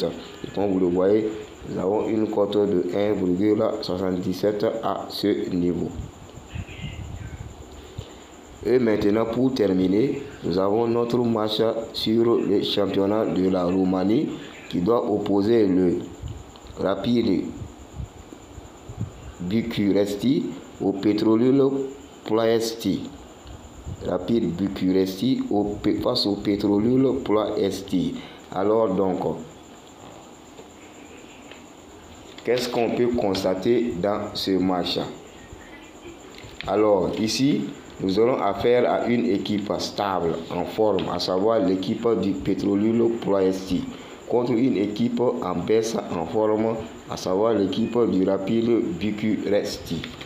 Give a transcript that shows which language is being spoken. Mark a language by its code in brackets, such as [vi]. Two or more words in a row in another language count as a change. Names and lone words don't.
[fr] Et comme vous le voyez, nous avons une cote de 1,77 à ce niveau. Et maintenant, pour terminer, nous avons notre match sur le championnat de la Roumanie qui doit opposer le Rapid Bucuresti au Petrolul Ploiești. Rapid Bucuresti face au Petrolul Ploiești. Alors donc, qu'est-ce qu'on peut constater dans ce match? Alors ici, nous aurons affaire à une équipe stable, en forme, à savoir l'équipe du Petrolul Ploiești, contre une équipe en baisse en forme, à savoir l'équipe du Rapid Bucuresti.